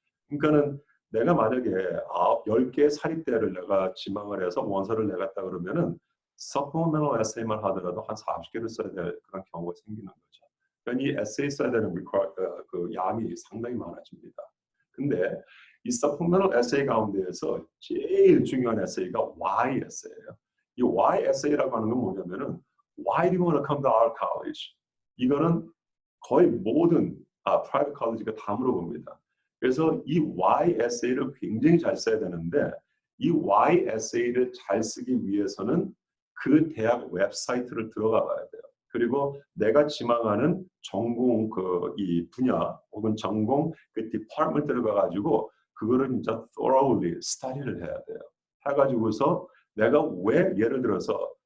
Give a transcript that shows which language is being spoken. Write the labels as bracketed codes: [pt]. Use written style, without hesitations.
[ko] 그러니까는 내가 만약에 10개의 사립대를 내가 지망을 해서 원서를 내갔다 그러면은 supplemental 에세이만 하더라도 한 40개를 써야 될 그런 경우가 생기는 거죠. 그러니까 이 에세이 써야 되는 그 양이 상당히 많아집니다. 근데 이 supplemental 에세이 가운데에서 제일 중요한 에세이가 Y 에세이예요. 이 Y 에세이라고 하는 건 뭐냐면은 [en] Why do you want to come to our college? [ko] 이거는 거의 모든 private college가 다 물어봅니다. 그래서 이 Y 에세이를 굉장히 잘 써야 되는데 이 Y 에세이를 잘 쓰기 위해서는 그 대학 웹사이트를 들어가 봐야 돼요. 그리고 내가 지망하는 전공 이 분야 혹은 전공 그 디파트먼트를 가가지고 그거를 진짜 thoroughly study를 해야 돼요. 해가지고서 내가 왜 예를 들어서